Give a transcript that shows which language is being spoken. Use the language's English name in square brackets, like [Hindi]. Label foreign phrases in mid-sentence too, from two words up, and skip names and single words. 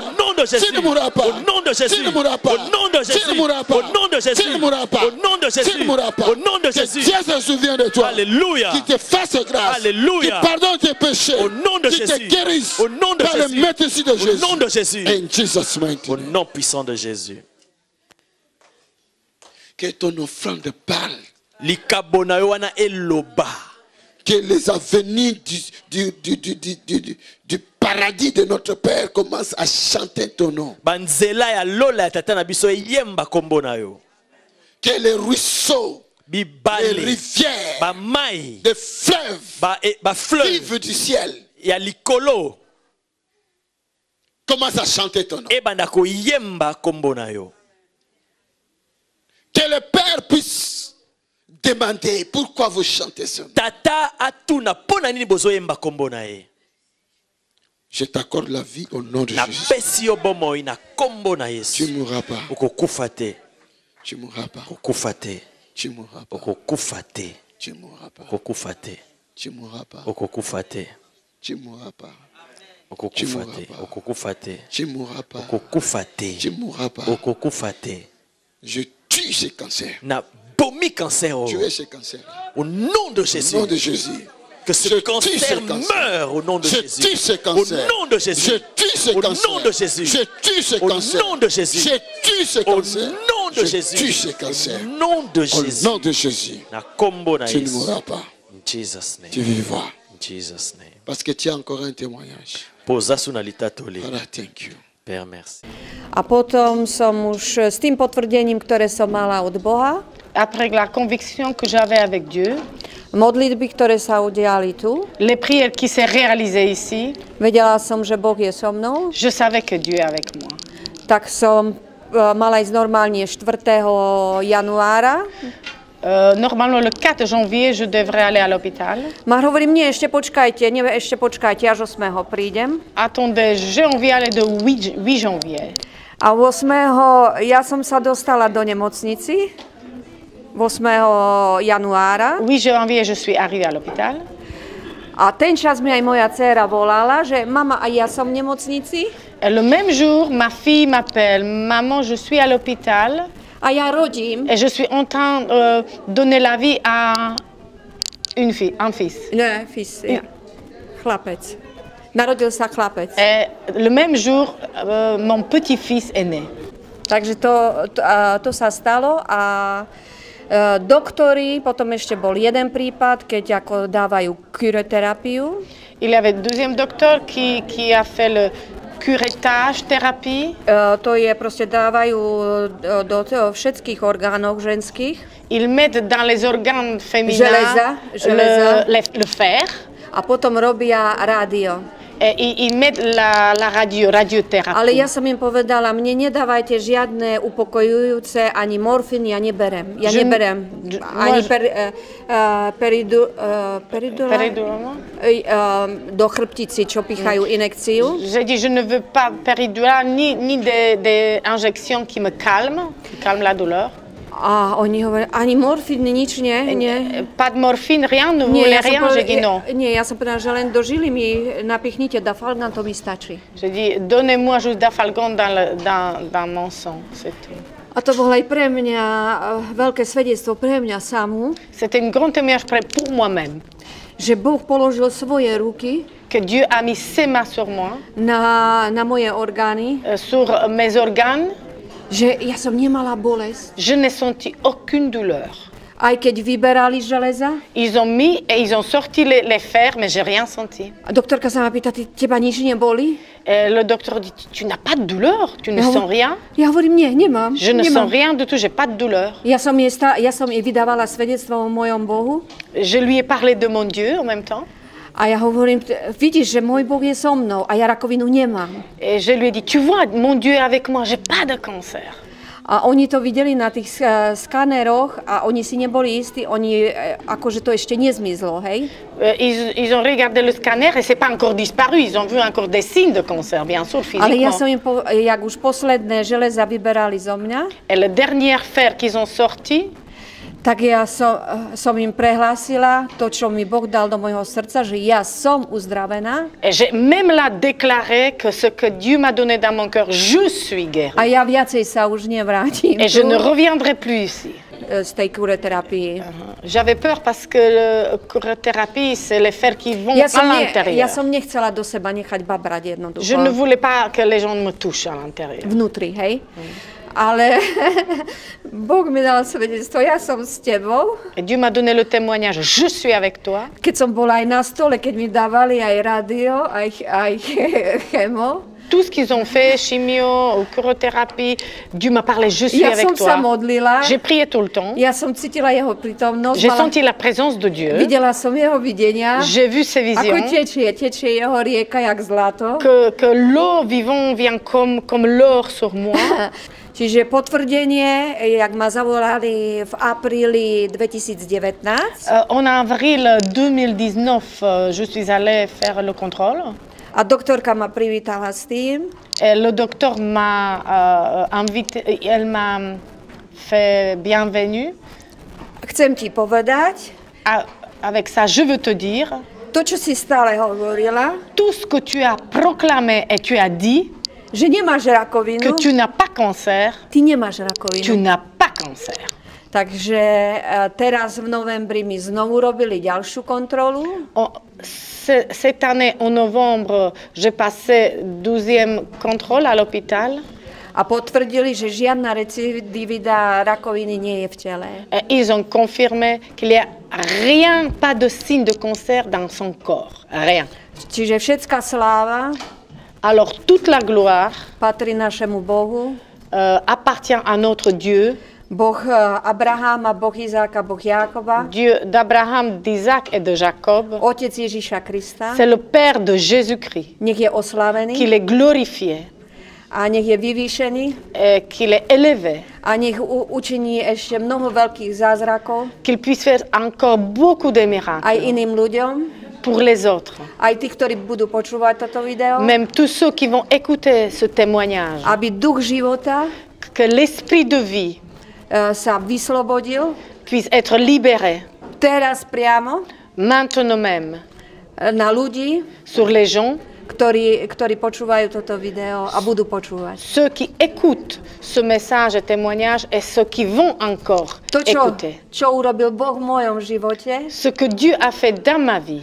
[French] Au nom de Jésus. Tu ne mourras pas. Au nom de Jésus. Tu ne mourras pas. Au nom de Jésus. Tu ne mourras pas. Au nom de Jésus. Tu ne mourras pas. Au nom de Jésus. Tu ne mourras pas. Au nom de Que Jésus. Dieu se souvient de toi. Alléluia. Qui te fasse grâce. Alléluia. Qui pardonne tes péchés. Au nom de qui Jésus. te guérisse. Au nom de par Jésus. le maîtrise de Jésus. Au nom de Jésus. [English] In Jesus' mighty [French] Au [English] name. [French] nom puissant de Jésus. Que ton offrande parle. [Lingala] Likabona yo wana eloba. [French] Que les avenirs du paradis de notre Père commencent à chanter ton nom. [Lingala] Banzela ya lola ya tata na biso yemba kombo na yo. [French] Que les ruisseaux, les [Lingala] Bibale, [French] rivières, [Lingala] ba mai, [French] les fleuves [Lingala] ba fleuve [French] vivent du ciel [Lingala] ya likolo [French] commencent à chanter ton nom. [Lingala] ebanda ko yemba kombo na yo. [French] Que le Père puisse demander pourquoi vous chantez ce nom. [Lingala] Tata atuna pona nini bozo yemba kombo na ye. [French] Je t'accorde la vie au nom de [Lingala] Na [French] Jésus. [Lingala] pesi yo bomoi na kombo na [French] Tu [Lingala] Yesu. [French] ne mourras pas. [Lingala] Okokufa te, [French] Tu ne mourras pas. [Lingala] okokufa te, [French] Tu ne mourras pas. [Lingala] okokufa te, [French] Tu ne mourras pas. [Lingala] okokufa te, [French] Tu ne mourras pas. [Lingala] okokufa te, [French] Tu ne mourras pas. [Lingala] okokufa te, okokufa te, [French] Tu ne mourras pas. [Lingala] okokufa te, [French] Tu ne mourras pas. [Lingala] okokufa te. [French] Je tue ce cancer. [Lingala] Na bomi cancer [French] Tu oh. es ce cancer. Au nom de Au Jésus. nom de Jésus. Que ce Je tue cancer ce cancer. meure au nom de Je Jésus. tue ce cancer. Au nom de Jésus. Je tue ce Au cancer. nom de Jésus. Je tue ce Au cancer. nom de Jésus. Je tue ce Au cancer. nom de Je Jésus. tue ce cancer. Au nom de Au Jésus. nom de Jésus. [Lingala] Na kombo na [French] Tu ne [Lingala] Yesu. [French] mourras pas. [English] In Jesus name. [French] Tu vivras. [English] In Jesus name. [French] Parce que tu as encore un témoignage. [Lingala] Poza suna litatoli. [French] Voilà, [English] thank you. [French] Père, merci. [Slovak] A potom som už s tým potvrdením, ktoré som mala od Boha, [French] Après la conviction que j'avais avec Dieu, [Slovak] modlitby, ktoré sa udiali tu, [French] les prières qui s'est réalisées ici, [Slovak] vedela som, že Boh je so mnou, [French] je savais que Dieu est avec moi. [Slovak] tak som mala ísť normálne 4. januára. [French] Normalement, le 4 janvier, je devrais aller à l'hôpital. [Slovak] Ma hovorím, nie, ešte počkajte, až 8. prídem. [French] Attendez, j'ai envie d'aller de 8 janvier. [Slovak] A 8. ja som sa dostala do nemocnici, 8. januára. [French] Oui, j'ai envie et je suis arrivée à l'hôpital. [Slovak] A ten čas mi aj moja dcéra volala, že mama, aj ja som v nemocnici. [French] Et le même jour, ma fille m'appelle, maman, je suis à l'hôpital [Slovak] A ja rodím. [French] et je suis en train de donner la vie à une fille, un fils. [Slovak] Ne, ja. Chlapec. Narodil sa chlapec. [French] Et le même jour, mon petit-fils est né. [Slovak] Takže to sa stalo a doktori, potom ešte bol jeden prípad, keď ako dávajú kuroterapiu. [French] Il y avait le deuxième docteur qui a fait le curettage thérapie. [Slovak] To je proste dávajú do všetkých orgánov ženských. [French] Ils mettent dans les organes féminins [Slovak] Železa. [French] le fer. [Slovak] A potom robia rádio. [French] Ils mettent la radiothérapie. [Slovak] Ale ja som im povedala, mne nedávajte žiadne upokojujúce, ani morfín, ja neberem. Ja neberem ani peridula do chrbtici, čo pichajú inekciu. [French] J'ai dit, je ne veux pas péridurale ni des injections qui me calment la douleur. [Slovak] A oni hovoria, ani morfín, nič nie? [French] Pas de morphine, rien, ne voulez rien? J'ai dit non. [Slovak] Nie, ja som povedala, že len do žily mi napichnite dafalgan, to mi stačí. [French] J'ai dit, donnez-moi juste dafalgan dans mon sang, c'est tout. [Slovak] A to bolo aj pre mňa veľké svedectvo, pre mňa samú. [French] C'était une grande témoignage pour moi-même. [Slovak] Že Boh položil svoje ruky [French] que Dieu a mis ses mains sur moi, [Slovak] na moje orgány, [French] sur mes organes. [Slovak] Že ja som nemala bolesť. [French] Je n'ai senti aucune douleur. [Slovak] Aj keď vyberali železa. [French] Ils ont mis et ils ont sorti les fers, mais j'ai rien senti. [Slovak] A doktorka sa ma pýta, teba nič neboli? [French] Le docteur dit, tu n'as pas de douleur, tu ne sens rien? [Slovak] Ja hovorím, nie, nemám. [French] Je ne sens rien du tout, j'ai pas de douleur. [Slovak] Ja som jej vydávala svedectvo o mojom Bohu. [French] Je lui ai parlé de mon Dieu en même temps. [Slovak] A ja hovorím, vidíš, že môj Boh je so mnou a ja rakovinu nemám. [French] Et je lui ai dit, tu vois, mon Dieu est avec moi, j'ai pas de cancer. [Slovak] A oni to videli na tých skaneroch a oni si neboli istí, akože to ešte nezmizlo, hej? [French] Ils ont regardé le scanner et c'est pas encore disparu, ils ont vu encore des signes de cancer, bien sûr, physiquement. [Slovak] Ale ja som im, jak už posledné železa vyberali zo mňa. [French] Et le dernier fer qu'ils ont sorti, [Slovak] tak ja som im prehlásila to, čo mi Boh dal do môjho srdca, že ja som uzdravená. [French] Et j'ai même là déclaré que ce que Dieu m'a donné dans mon cœur, je suis guérie. [Slovak] A ja viacej sa už nevrátim. [French] Et je ne reviendrai plus ici. [Slovak] Z tej kuroterapii. [French] J'avais peur parce que la kurothérapie, c'est les fers qui vont à l'intérieur. [Slovak] Ja som nechcela do seba nechať babrať jednoducho. Je ne voulais pas que les gens me touchent à l'intérieur. Vnútri, hej? Ale Boh mi dal svedectvo, ja som s tebou. [French] Et Dieu m'a donné le témoignage, je suis avec toi. [Slovak] Keď som bola aj na stole, keď mi dávali aj rádio, aj chemo. [French] Tout ce qu'ils ont fait, chimio, kurothérapie, Dieu m'a parlé, je suis avec toi. [Slovak] Ja som sa modlila. [French] J'ai prié tout le temps. [Slovak] Ja som cítila jeho prítomnosť. [French] J'ai senti la présence de Dieu. [Slovak] Videla som jeho videnia. [French] J'ai vu ses visions. [Slovak] Ako tečie jeho rieka jak zlato. [French] Que l'eau vivant vient comme l'or sur moi. [Slovak] Čiže potvrdenie, jak ma zavolali v apríli 2019. [French] En avril 2019, je suis allée faire le contrôle. [Slovak] A doktorka ma privítala s tým. [French] Et le docteur m'a invité, elle m'a fait bienvenue. [Slovak] Chcem ti povedať. [French] Avec ça, je veux te dire. [Slovak] To, čo si stále hovorila. [French] Tout ce que tu as proclamé et tu as dit. [Slovak] Že nemáš rakovinu. [French] Que tu n'as pas cancer. [Slovak] Ty nemáš rakovinu. [French] Tu n'as pas cancer. [Slovak] Takže teraz v novembri mi znovu robili ďalšiu kontrolu. [French] Cette année, en novembre, j'ai passé 12e contrôle à l'hôpital. [Slovak] A potvrdili, že žiadna recidivita rakoviny nie je v tele. [French] Et ils ont confirmé qu'il n'y a rien, pas de signe de cancer dans son corps. Rien. [Slovak] Čiže všetká sláva. [French] Alors toute la gloire [Slovak] patrí našemu Bohu, [French] appartient à notre Dieu. [Slovak] Boh Abrahama, Boh Izáka, Boh Jákoba. [French] Dieu d'Abraham, d'Isaac et de Jacob. [Slovak] Otec Ježiša Krista. [French] C'est le Père de Jésus-Christ. [Slovak] Nech je oslavený. [French] Qu'il est glorifié. [Slovak] A nech je vyvýšený. [French] Et qu'il est élevé. [Slovak] A nech učiní ešte mnoho veľkých zázrakov. [French] Qu'il puisse faire encore beaucoup de miracles. [Slovak] Aj iným ľuďom. [French] Pour les autres. [Slovak] Aj tí, ktorí budú počúvať toto video. [French] Même tous ceux qui vont écouter ce témoignage. [Slovak] Aby duch života. [French] Que l'esprit de vie. [Slovak] Sa vyslobodil. [French] Puisse être libéré. [Slovak] Teraz priamo. [French] Maintenant même. [Slovak] Na ľudí. [French] Sur les gens. [Slovak] Ktorí počúvajú toto video a budú počúvať. [French] Ceux qui écoutent ce message et témoignage et ceux qui vont encore écouter. [Slovak] Čo urobil Boh v mojom živote. [French] Ce que Dieu a fait dans ma vie.